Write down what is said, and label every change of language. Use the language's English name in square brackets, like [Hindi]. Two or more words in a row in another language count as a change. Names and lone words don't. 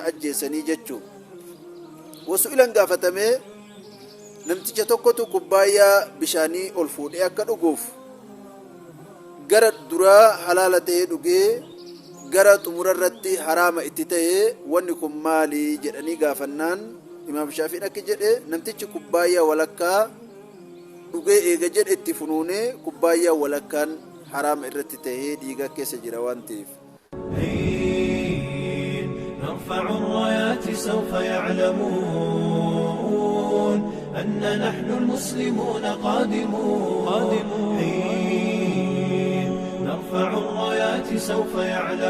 [Oromo] ajjeesanii jechuu wasu ilan gaafatamee namticha tokkotu kubbaayyaa bishaanii ol fuudhee akka dhuguuf gara duraa halaala ta'ee dhugee gara xumurarratti haraama itti ta'ee wanni kun maali jedhanii gaafannaan imaam Shaafiin akka jedhe namtichi kubbaayyaa walakkaa dhugee eega jedhe itti funuunee kubbaayyaa walakkaan haraama irratti ta'ee dhiiga keessa jira waan ta'eef [Arabic] نرفع الرايات سوف يعلمون أن نحن المسلمون قادمون نرفع الرايات سوف يعلمون